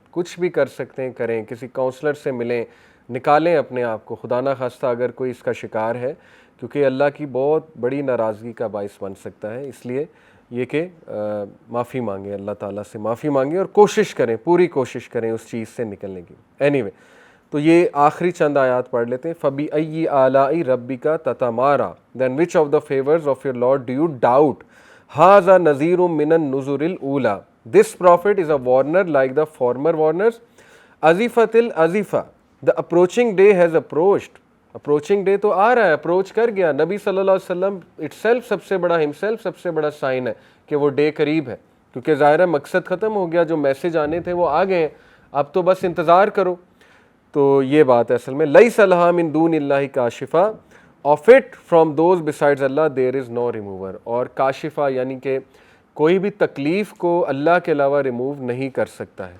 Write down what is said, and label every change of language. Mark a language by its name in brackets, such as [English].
[Urdu] کچھ بھی کر سکتے ہیں کریں, کسی کاؤنسلر سے ملیں, نکالیں اپنے آپ کو, خدا نہ خواستہ اگر کوئی اس کا شکار ہے, کیونکہ اللہ کی بہت بڑی ناراضگی کا باعث بن سکتا ہے. اس لیے یہ کہ معافی مانگیں, اللہ تعالیٰ سے معافی مانگیں اور کوشش کریں, پوری کوشش کریں اس چیز سے نکلنے کی. اینی وے, تو یہ آخری چند آیات پڑھ لیتے ہیں. [Arabic] فَبِأَيِّ آلَاءِ رَبِّكَ تَتَمَارَىٰ [English] Then which of the favors of your Lord do you doubt? [Arabic] هَذَا نَذِيرٌ مِّنَ النُّذُرِ الْأُولَىٰ [English] This prophet is a warner like the former warners. [Arabic] أَزِفَتِ الْأَزِفَةُ [English] The approaching day has approached. [Urdu] Approaching day تو آ رہا ہے, اپروچ کر گیا. نبی صلی اللہ علیہ وسلم اٹسیلف سب سے بڑا ہمسیلف سب سے بڑا سائن ہے کہ وہ ڈے قریب ہے, کیونکہ ظاہر ہے مقصد ختم ہو گیا, جو میسج آنے تھے وہ آ گئے ہیں, اب تو بس انتظار کرو. تو یہ بات ہے اصل میں. [Arabic] لَيْسَ لَهَا مِن دُونِ اللَّهِ كَاشِفَةٌ [English] of it from those besides Allah there is no remover. [Urdu] اور کاشفہ یعنی کہ کوئی بھی تکلیف کو اللہ کے علاوہ ریموو نہیں کر سکتا ہے.